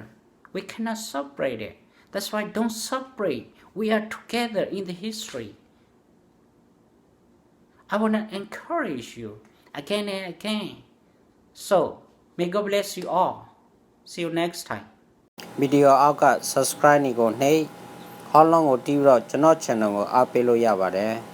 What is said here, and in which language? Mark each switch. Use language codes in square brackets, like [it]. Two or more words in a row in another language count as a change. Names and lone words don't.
[en] We cannot separate it. That's why don't separate. We are together in the history. I want to encourage you again and again. So, may God bless you all. See you next time. [my] Video အောက်က subscribe နေကိုနှိပ် [en] all long [my] ကိုတီးပြီးတော့ကျွန်တော် channel ကိုအားပေးလို့ရပါတယ်